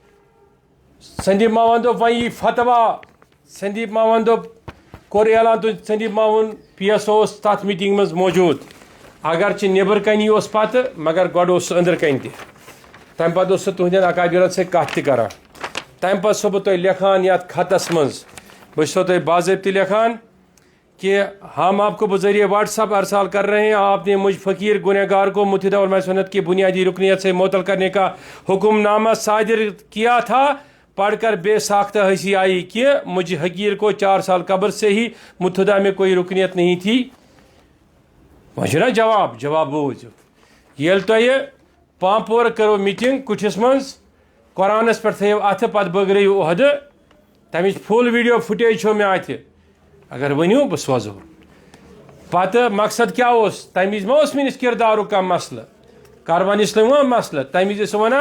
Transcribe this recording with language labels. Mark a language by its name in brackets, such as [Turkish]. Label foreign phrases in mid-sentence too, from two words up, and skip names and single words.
[Kashmiri] وۄنۍ یی فتوا سندیپ ماون دوٚپ کوٚر اعلان سندیپ ماوُن PSO اوس تتھ میٖٹنٛگہِ منٛز موٗجوٗد اگرچہِ نیٚبرٕ کَنی اوس پتہٕ مگر گۄڈٕ اوس سُہ أنٛدرٕ کَنۍ تہِ تمہِ پتہٕ اوس سُہ تُہنٛدٮ۪ن اکابرن سۭتۍ کتھ تہِ کران تمہِ پتہٕ چھُسو بہٕ تۄہہِ لیکھان یتھ خطس منٛز بہٕ چھُسو تۄہہِ باضٲبطہٕ لیکھان [Urdu] کہ ہم آپ کو بذریعہ واٹس ایپ ارسال کر رہے ہیں آپ نے مجھ فقیر گنہگار کو متحدہ علماء سنت کی بنیادی رکنیت سے معطل کرنے کا حکم نامہ صادر کیا تھا پڑھ کر بے ساختہ ہنسی آئی کہ مجھ حقیر کو 4 سال قبل سے ہی متحدہ میں کوئی رکنیت نہیں تھی [Kashmiri] وۄنۍ نا جواب بوٗزِو ییٚلہِ تۄہہِ پامپور کٔرٕو میٖٹِنٛگ کُٹھِس منٛز قۄرانس پٮ۪ٹھ تھٲیِو اَتھٕ پتہٕ بٲگرٲیِو عہدٕ تمِچ [English] full video footage [Kashmiri] چھو مےٚ اَتھِ اگر ؤنِو بہٕ سوزو پتہٕ مقصد کیٛاہ اوس تمہِ وِزِ ما اوس میٲنِس کِردارُک کانٛہہ مسلہٕ کاروان اسلام ما مسلہٕ تمہِ وِزِ ٲسۍ ونان